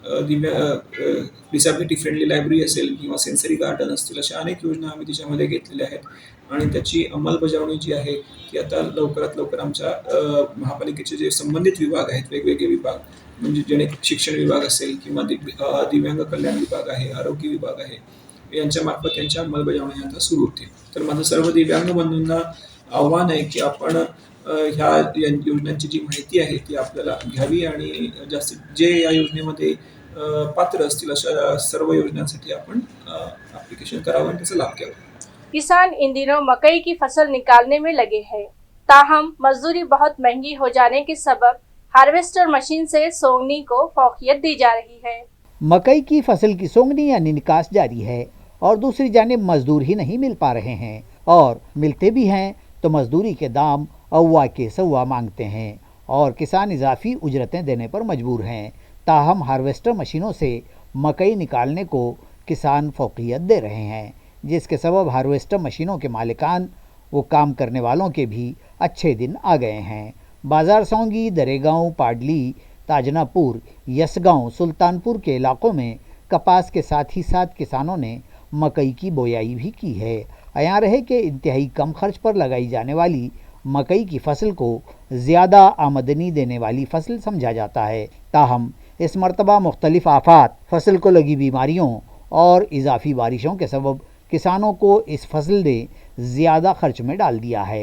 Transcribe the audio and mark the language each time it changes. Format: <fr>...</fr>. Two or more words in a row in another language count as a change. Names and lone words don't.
<en>disability friendly</en> <mr>लायब्ररी असेल किंवा</mr> <en>sensory garden</en> <mr>असतील, अशा अनेक योजना आम्ही त्याच्यामध्ये घेतलेल्या आहेत आणि त्याची अंमलबजावणी जी आहे ती आता लवकरात लवकर आमच्या महापालिकेचे जे संबंधित विभाग आहेत, वेगवेगळे विभाग म्हणजे जेणे शिक्षण विभाग असेल किंवा दिव्यांग कल्याण विभाग आहे, आरोग्य विभाग आहे, यांच्यामार्फत त्यांच्या अंमलबजावणी आता सुरू होतील। तर माझं सर्व दिव्यांग बंधूंना आव्हान आहे की आपण ह्या योजनांची जी माहिती आहे ती आपल्याला घ्यावी आणि जास्तीत जे या योजनेमध्ये पात्र असतील अशा सर्व योजनांसाठी आपण ऍप्लिकेशन करावं आणि त्याचा लाभ घ्यावा।</mr> <ur>کسان ان دنوں مکئی کی فصل نکالنے میں لگے ہیں، تاہم مزدوری بہت مہنگی ہو جانے کے سبب ہارویسٹر مشین سے سونگنی کو فوقیت دی جا رہی ہے. مکئی کی فصل کی سونگنی یعنی نکاس جاری ہے اور دوسری جانب مزدور ہی نہیں مل پا رہے ہیں اور ملتے بھی ہیں تو مزدوری کے دام اوا کے سوا مانگتے ہیں اور کسان اضافی اجرتیں دینے پر مجبور ہیں. تاہم ہارویسٹر مشینوں سے مکئی نکالنے کو کسان فوقیت دے رہے ہیں، جس کے سبب ہارویسٹر مشینوں کے مالکان وہ کام کرنے والوں کے بھی اچھے دن آ گئے ہیں۔ بازار سونگی، دریگاؤں، پاڈلی، تاجنا پور، یسگاؤں، سلطانپور کے علاقوں میں کپاس کے ساتھ ہی ساتھ کسانوں نے مکئی کی بویائی بھی کی ہے۔ عیاں رہے کہ انتہائی کم خرچ پر لگائی جانے والی مکئی کی فصل کو زیادہ آمدنی دینے والی فصل سمجھا جاتا ہے، تاہم اس مرتبہ مختلف آفات، فصل کو لگی بیماریوں اور اضافی بارشوں کے سبب کسانوں کو اس فصل نے زیادہ خرچ میں ڈال دیا ہے۔</ur>